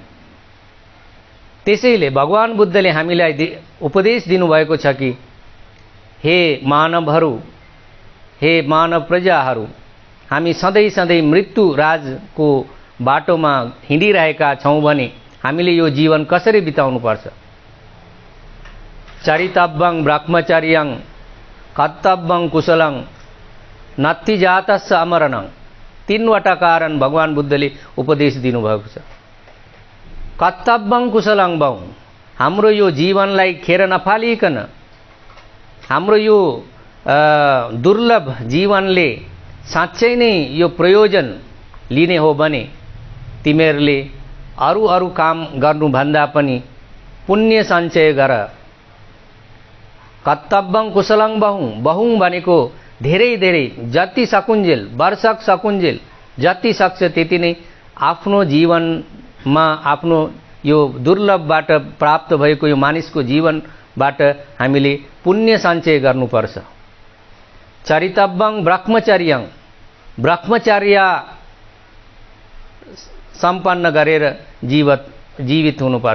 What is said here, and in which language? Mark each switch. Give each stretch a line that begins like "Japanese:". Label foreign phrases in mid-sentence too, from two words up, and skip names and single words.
Nepali: त्यसैले भगवान बुद्धले हामीलाई उपदेश दिनुभएको छ कि हे मानवहरू, हे मानव प्रजाहरू, हामी सधैँ मृत्यु राजको बाटोमा हिँडिरहेका छौँ भने हामीले यो जीवन कसरी बिताउनु पर्छ?
Pali: चरितव्यं ब्रह्मचर्यं कर्तव्यं कुशलं नत्ति जातस्य अमरणं।
Nepali: तीनवटा कारण भगवान बुद्धले उपदेश दिनुभएको छ।
Pali: कर्तव्यं कुशलं बहु,
Nepali: हाम्रो यो जीवनलाई खेर नफालिकन, हाम्रो यो दुर्लभ जीवनले साँच्चै नै यो प्रयोजन लिने हो भने तिमीहरूले अरू काम गर्नुभन्दा पनि पुण्य सञ्चय गर।
Pali: कर्तव्यं कुशलं बहु
Nepali: भनेको धेरै जति सकुन्जेल, वर्षक सकुन्जेल जति सक्छ त्यति नै आफ्नो जीवनमा, आफ्नो यो दुर्लभबाट प्राप्त भएको यो मानिसको जीवनबाट हामीले पुण्य सञ्चय गर्नुपर्छ।
Pali: चरितव्यं ब्रह्मचर्यं,
Nepali: ब्रह्मचर्य सम्पन्न गरेर जीवित हुनुपर्छ।